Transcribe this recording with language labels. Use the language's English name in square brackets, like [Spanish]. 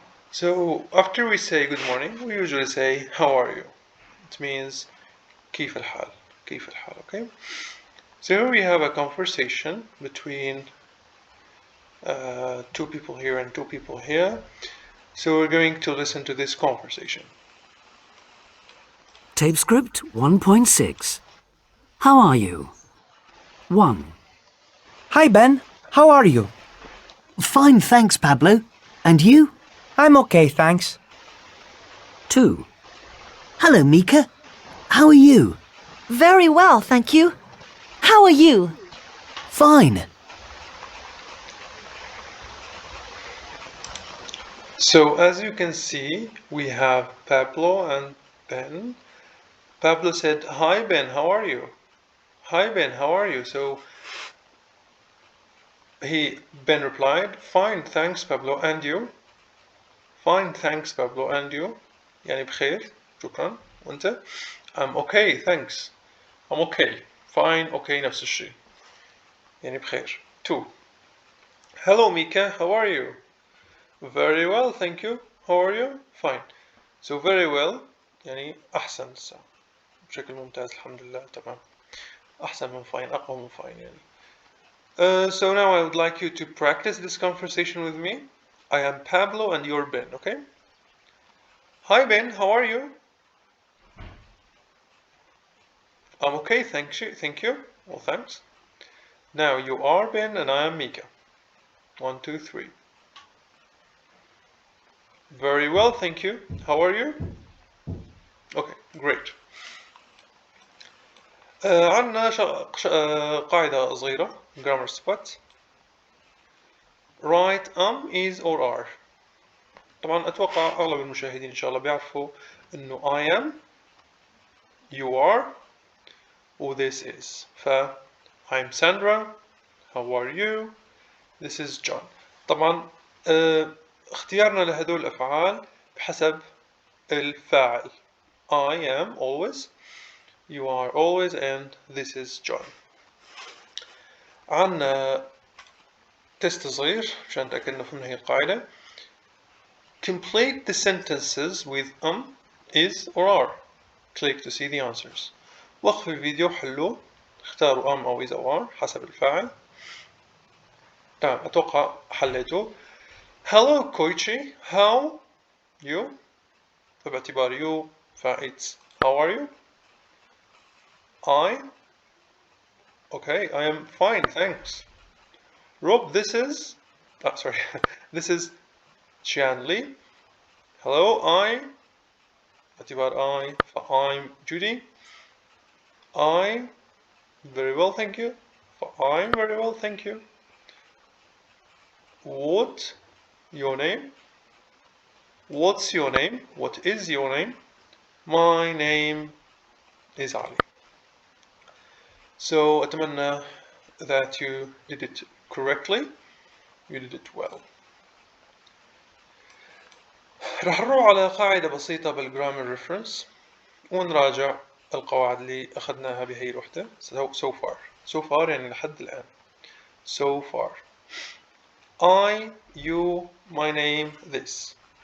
[English] So after we say good morning, we usually say how are you? It means [Arabic] كيف الحال? كيف الحال? Okay? [English] So here we have a conversation between two people here and two people here. So we're going to listen to this conversation. Tape script 1.6. How are you? 1. Hi Ben, how are you? Fine, thanks, Pablo. And you? I'm okay, thanks. 2. Hello, Mika. How are you? Very well, thank you. How are you? Fine. So as you can see, we have Pablo and Ben. Pablo said, "Hi Ben, how are you?" "Hi Ben, how are you?" So Ben replied, "Fine, thanks Pablo, and you?" "Fine, thanks Pablo, and you?" [Arabic] يعني بخير، شكرا. وانت؟ [English] "I'm okay, thanks." I'm okay. Fine, okay [Arabic] نفس الشيء. يعني بخير. [English] 2. "Hello Mika, how are you?" "Very well, thank you. How are you?" "Fine." So very well [Arabic] يعني أحسن بشكل ممتاز الحمد لله تمام. أحسن من fine، أقوى من fine يعني. [English] So now I would like you to practice this conversation with me. I am Pablo and you're Ben, okay? "Hi Ben, how are you?" "I'm okay, thank you. Well, thanks." Now you are Ben and I am Mika. 1, 2, 3. "Very well, thank you. How are you?" Okay, great. [Arabic] عندنا قاعدة صغيرة [English] grammar spot. Write is or are. [Arabic] طبعا أتوقع أغلب المشاهدين إن شاء الله بيعرفوا إنه [English] I am, you are, [Arabic] و [English] this is. I'm Sandra. How are you? This is John. [Arabic] طبعا اختيارنا لهدول الأفعال بحسب الفاعل. [English] I am always, you are always, and this is John. [Arabic] عنا تست صغير عشان نتأكد إنه فهمنا هي القاعدة. [English] Complete the sentences with is or are. Click to see the answers. [Arabic] وقف الفيديو حلوه. اختاروا أو is أو are حسب الفاعل. تمام أتوقع حليته. [English] Hello Koichi, how you؟ فباعتبار you it's how are you؟ Okay, I am fine, thanks. Rob, this is this is Qianli. Hello, باعتبار I'm Judy. Very well, thank you. I'm very well, thank you. What your name? What's your name? What is your name? My name is Ali. So [Arabic] أتمنى [English] that you did it correctly. You did it well. [Arabic] راح نروح على قاعدة بسيطة بالجرامر ريفرنس ونراجع القواعد اللي أخذناها بهي الوحدة. [English] So far [Arabic] يعني لحد الآن. [English] So far. I, you, my name, this.